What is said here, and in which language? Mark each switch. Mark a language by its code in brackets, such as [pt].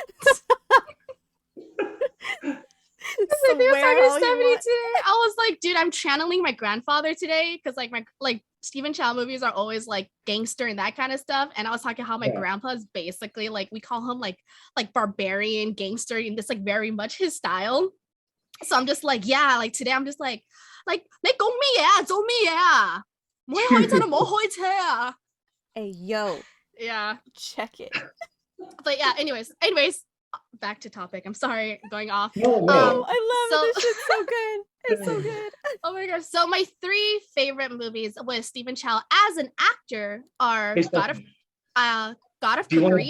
[en] So I was like, dude, I'm channeling my grandfather today, because like Stephen Chow movies are always like gangster and that kind of stuff. And I was talking how my grandpa's basically like, we call him like barbarian gangster, and that's like very much his style. So I'm just like, yeah, like today I'm just like [yue] 你講咩啊？做咩啊？唔可以開車就唔好開車啊。 [en] Hey yo. Yeah. Check it. But yeah, anyways, back to topic. I'm sorry, going off. No. I love it. This shit's so good. It's so good. Oh my gosh. So my 3 favorite movies with Stephen Chow as an actor are God of Cookery.